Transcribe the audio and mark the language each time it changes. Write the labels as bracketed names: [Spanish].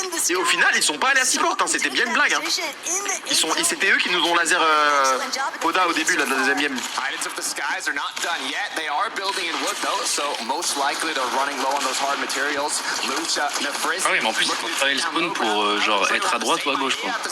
[French] Et au final, ils sont pas allés à 6 portes, hein. C'était bien une blague. Hein. C'était eux qui nous ont laser Oda au début, là, de la deuxième game. [English] Titans of the Skies are not done yet. They are building in wood though, so most likely they're running low on those hard materials. Lucha, Nefris. [French] Ah oui, mais en plus, ils font travailler le spawn pour genre être à droite ou à gauche, quoi.